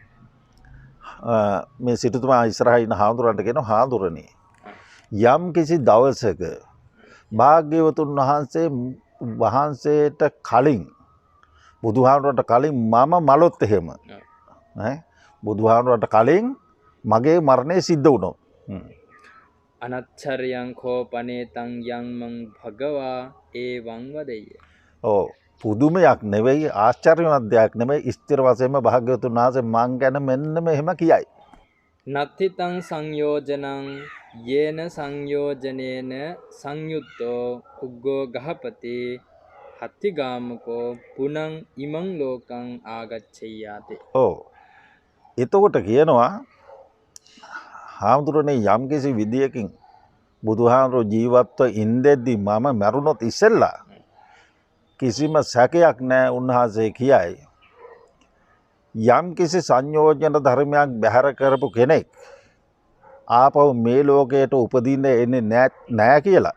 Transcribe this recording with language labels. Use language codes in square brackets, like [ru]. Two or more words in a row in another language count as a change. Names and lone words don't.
[si] මේ සිටුතුමා ඉස්සරහා ඉන්න හාමුදුරන්ට කියනවා හාමුදුරනේ යම් කිසි දවසක භාග්‍යවතුන් වහන්සේට කලින් බුදුහාමුදුරන්ට කලින් මම මලොත් එහෙම බුදුහාමුදුරන්ට කලින් මගේ මරණය සිද්ධ වුණොත් [pi] අනච්චරයං කෝ පනේතං යං මං භගවා ඒවං වදෙය්‍ය. [si] ඔව් පුදුමයක් නෙවෙයි ආශ්චර්යමත් දෙයක් නෙවෙයි ස්ථිර වශයෙන්ම භාග්‍යවතුන් වහන්සේ මං ගැන මෙන්න මෙහෙම කියයි. [pi] නත්තිතං සංයෝජනං යේන සංයෝජනේන සංයුත්තෝ උග්ගෝ ගහපති හත්තිගාමකෝ පුනං ඉමං ලෝකං ආගච්ඡයාති. [si] ඔව් එතකොට කියනවා හාමුදුරනේ යම් කිසි විදියකින් බුදුහාමුදුරුවෝ ජීවත්ව ඉඳෙද්දි මම මැරුණොත් ඉස්සෙල්ලා කිසිම සැකයක් නැහැ උන්වහන්සේ කියයි යම් කිසි සංයෝජන ධර්මයක් බැහැර කරපු කෙනෙක් ආපහු මේ ලෝකයට උපදින්න එන්නේ නැහැ කියලා.